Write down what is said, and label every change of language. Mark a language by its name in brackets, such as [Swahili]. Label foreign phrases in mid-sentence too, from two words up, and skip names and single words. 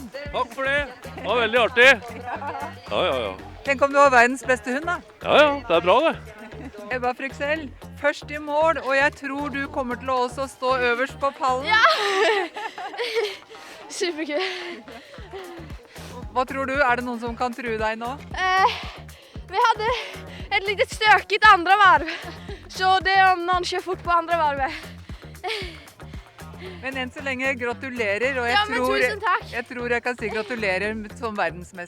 [Norwegian] Takk for det. Det var veldig artig. Ja. Tenk om du har verdens beste hund, da. Ja, det er bra det. Ebba Fryksell, først i mål, og jeg tror du kommer til å også stå øverst på pallen. Ja! Superkul. Hva tror du? Er det noen som kan true deg nå? [Swedish] Vi hade ett litet stökigt andra varv. Så det är om någon kör fort på andra varvet. [Norwegian] Men enn så lenge, gratulerer, og Ja, men tusen takk. jeg tror jeg kan si gratulerer som verdensmester.